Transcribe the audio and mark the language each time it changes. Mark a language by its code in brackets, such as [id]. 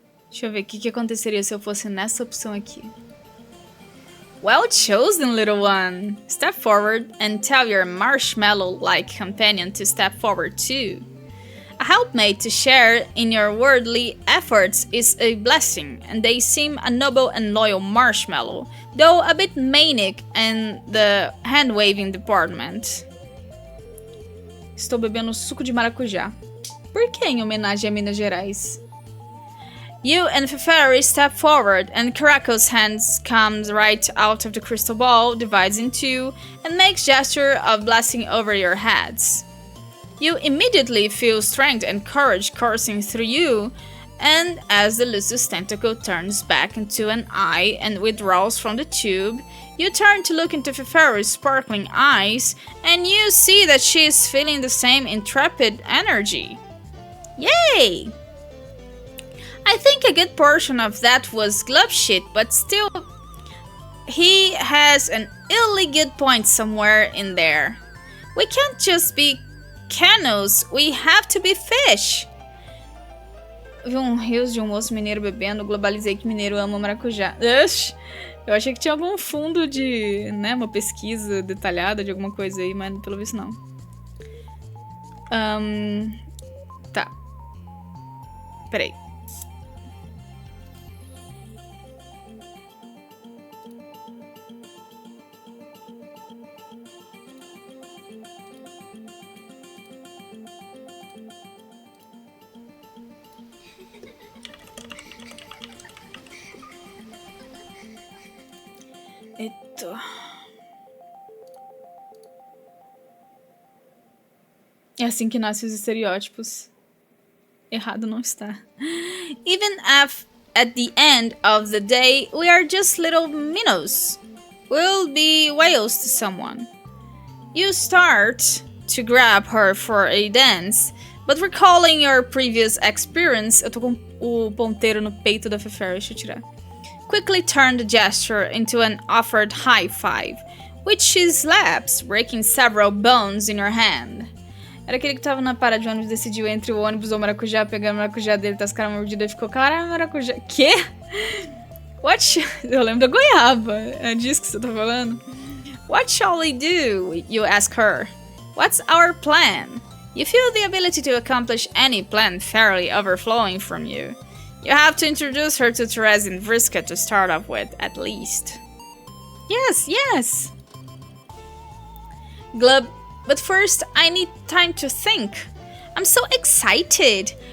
[pt] Deixa eu ver o que aconteceria se eu fosse nessa opção aqui. [en] Well chosen, little one! Step forward and tell your marshmallow-like companion to step forward too. A helpmate to share in your worldly efforts is a blessing, and they seem a noble and loyal marshmallow, though a bit manic in the hand-waving department. [pt] Estou bebendo suco de maracujá. Por que em homenagem a Minas Gerais? [en] You and Feferi step forward, and Karako's hands comes right out of the crystal ball, divides in two, and makes gesture of blessing over your heads. You immediately feel strength and courage coursing through you, and as the Lucis tentacle turns back into an eye and withdraws from the tube, you turn to look into Feferi's sparkling eyes, and you see that she is feeling the same intrepid energy. Yay! I think a good portion of that was glove shit, but still, he has an illy good point somewhere in there. We can't just be canoes, we have to be fish. [pt] Vi rios de moço mineiro bebendo, globalizei que mineiro ama maracujá. Oxi, eu achei que tinha algum fundo de, né, uma pesquisa detalhada de alguma coisa aí, mas pelo visto não. Tá. Peraí. Eita. É assim que nascem os estereótipos. Errado não está. [en] Even if at the end of the day we are just little minnows, we'll be whales to someone. You start to grab her for a dance, but recalling your previous experience, [pt] eu tô com o ponteiro no peito da Feferi, deixa eu tirar. [en] Quickly turn the gesture into an offered high five, which she slaps, breaking several bones in your hand. [pt] Era aquele que tava na parada de ônibus, decidiu entre o ônibus ou o maracujá, pegando o maracujá dele, tá as caras mordidas e ficou, caralho, maracujá. Quê? [en] What? [pt] Eu lembro da goiaba. É disso que você tá falando? [en] What shall we do? You ask her. What's our plan? You feel the ability to accomplish any plan fairly overflowing from you. You have to introduce her to Therese and Vriska to start off with, at least. Yes, yes! Glub, but first I need time to think. I'm so excited!